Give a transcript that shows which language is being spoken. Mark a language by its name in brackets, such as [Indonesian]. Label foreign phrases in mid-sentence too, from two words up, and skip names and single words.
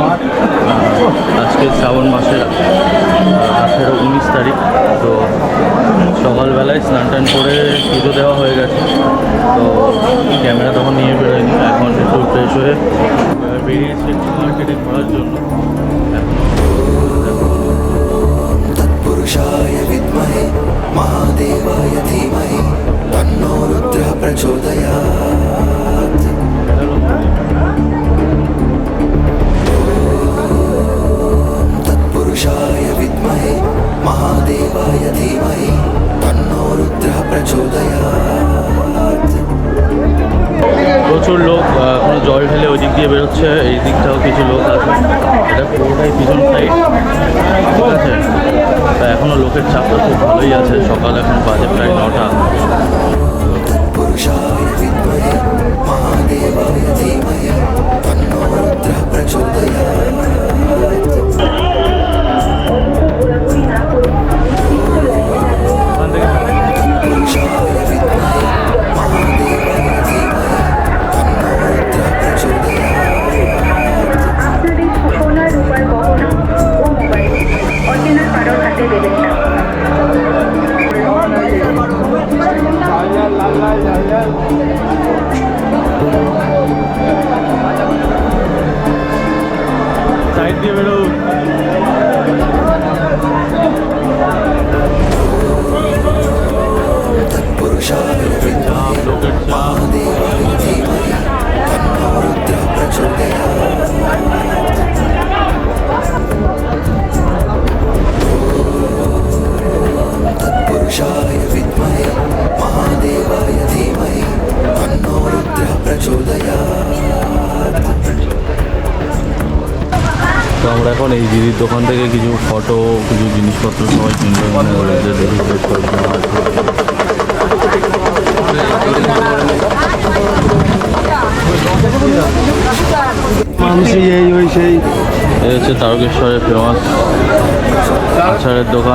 [Bangla] আজকে শ্রাবণ মাসের 18-19 তারিখ। তো সকালবেলায় স্নান টান করে পুজো দেওয়া হয়ে গেছে। তো ক্যামেরা তখন নিয়ে বেরোয়নি। এখন একটু ফ্রেশ হয়ে বেরিয়েছি একটু মার্কেটে ঘোরার জন্য। [Sanskrit] तत्पुरुषाय विद्महे महादेवाय धीमहि तन्नो रुद्रः प्रचोदयात्। तत्पुरुषाय विद्महे महादेवाय धीमहि तन्नो रुद्रः प्रचोदयात्। [Bangla] প্রচুর লোক কোনো জল ঢেলে ওই দিক দিয়ে বেরোচ্ছে। এই দিকটাও কিছু লোক আছে। এটা পুরোটাই পিছন সাইড, ঠিক আছে। তা এখনও লোকের চাপটা খুব ভালোই আছে। সকাল এখন বাজে প্রায় 9টা। [Sanskrit] तत्पुरुषाय विद्महे महादेवाय धीमहि तन्नो रुद्रः प्रचोदयात्। [Bangla] ওখান থেকে [Sanskrit] तत्पुरुषाय विद्महे महादेवाय धीमहि तन्नो रुद्रः प्रचोदयात्। [Bangla] আপনাদের সোনা রূপার গহনা ও মোবাইল অচেনা কারোর হাতে দেবেন না। সাইড দিয়ে বেরো। [Sanskrit] तत्पुरुषाय विद्महे [Bangla] লোকের চাপ। [Sanskrit] महादेवाय धीमहि तन्नो रुद्रः प्रचोदयात्। तत्पुरुषाय विद्महे महादेवाय धीमहि तन्नो रुद्रः प्रचोदयात्। [Bangla] তো আমরা এখন এই দিদির দোকান থেকে কিছু ফটো কিছু জিনিসপত্র সবাই কিনবে মনে করে যে দেখি শেষ করবো মানুষই এই ওই সেই এই হচ্ছে তারকেশ্বরের ফেমাস আচারের দোকান,